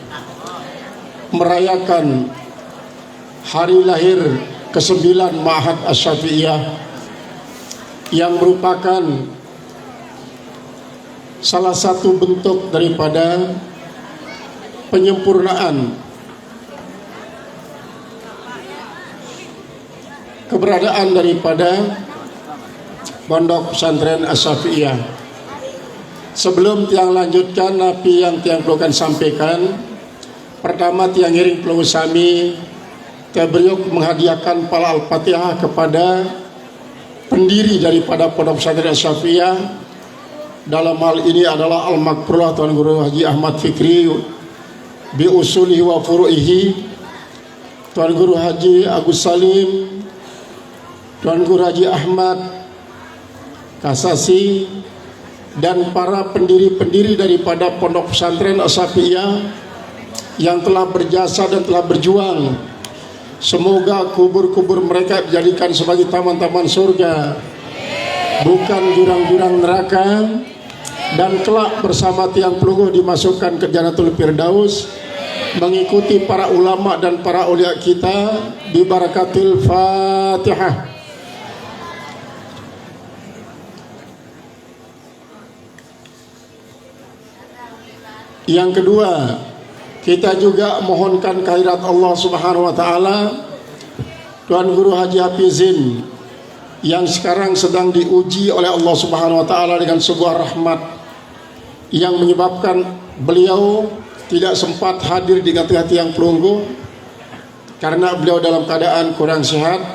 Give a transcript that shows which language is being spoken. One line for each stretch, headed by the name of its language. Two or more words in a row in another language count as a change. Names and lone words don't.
Indonesian: merayakan hari lahir ke-9 Ma'had Asy-Syafi'iyah, yang merupakan salah satu bentuk daripada penyempurnaan keberadaan daripada Pondok Pesantren Asy-Syafi'iyah. Sebelum tiang lanjutkan napi yang tiang perlukan sampaikan, pertama
Sasak: tiang iring pelungu sami tiang beriuk
Indonesian: menghadiahkan pala Al-Fatihah kepada pendiri daripada Pondok Pesantren Asy-Syafi'iyah. Dalam hal ini adalah Al-Makfurullah Tuan Guru Haji Ahmad Fikri
Arabic: bi usulihi wa furu'ihi,
Indonesian: Tuan Guru Haji Agus Salim, Tuan Guru Haji Ahmad Kasasi, dan para pendiri-pendiri daripada Pondok Pesantren Asy-Syafi'iyah yang telah berjasa dan telah berjuang. Semoga kubur-kubur mereka dijadikan sebagai taman-taman surga, bukan jurang-jurang neraka, dan kelak bersama
Sasak: tiang pelungguh
Indonesian: dimasukkan ke Jannatul Firdaus, mengikuti para ulama dan para aulia kita di
Arabic: barakatil Fatihah.
Indonesian: Yang kedua, kita juga mohonkan kehadirat
Arabic: Allah Subhanahu wa taala
Indonesian: Tuan Guru Haji Hafizin yang sekarang sedang diuji oleh
Arabic: Allah Subhanahu wa taala
Indonesian: dengan sebuah rahmat yang menyebabkan beliau tidak sempat hadir di tengah
Sasak: tiang pelunggu
Indonesian: karena beliau dalam keadaan kurang sehat.